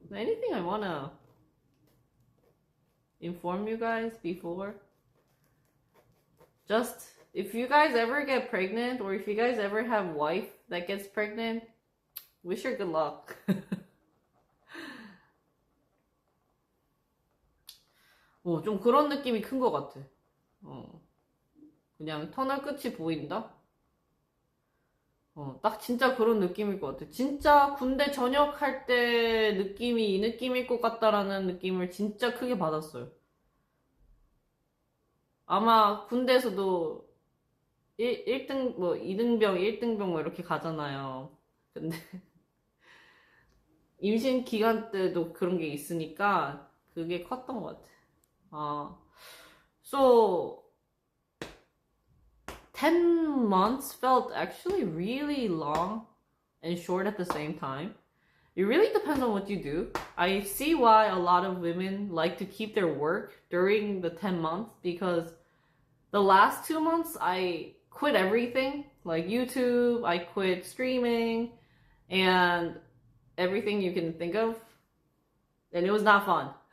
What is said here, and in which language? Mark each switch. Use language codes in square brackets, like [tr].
[en] Anything I wanna inform you guys before? Just, if you guys ever get pregnant, or if you guys ever have wife that gets pregnant, wish her good luck. [ko] 좀 그런 느낌이 큰 것 같아. 그냥 터널 끝이 보인다? 딱 진짜 그런 느낌일 것 같아. 진짜 군대 전역할 때 느낌이 이 느낌일 것 같다라는 느낌을 진짜 크게 받았어요. 아마 군대에서도 1등, 2등병, 1등병 이렇게 가잖아요. 근데 임신 기간 때도 그런 게 있으니까 그게 컸던 것 같아. [en] So 10 months felt actually really long and short at the same time. It really depends on what you do. I see why a lot of women like to keep their work during the 10 months, because the last 2 months I quit everything, like YouTube, I quit streaming and everything you can think of, and it was not fun.